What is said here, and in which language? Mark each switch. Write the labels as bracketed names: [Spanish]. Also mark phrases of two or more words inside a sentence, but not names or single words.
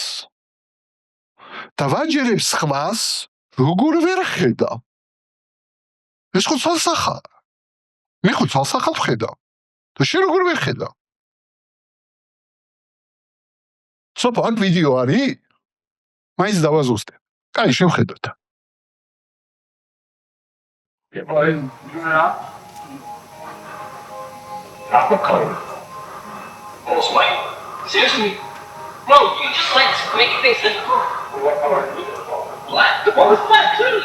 [Georgian] და ვაჯერებ სხვას, როგორ ვერ ხედავ. ეს ხო თვალსახაა. მე ხო თვალსახად ვხედავ. და შენ როგორ ვერ ხედავ? სოფო, აქ ვიდეო არის? მაინც დავაზუსტებ. კაი, შევხედოთ. [English] Almost white. Seriously? Bro, you just like making things difficult. What color? Black. The ball is black, clearly.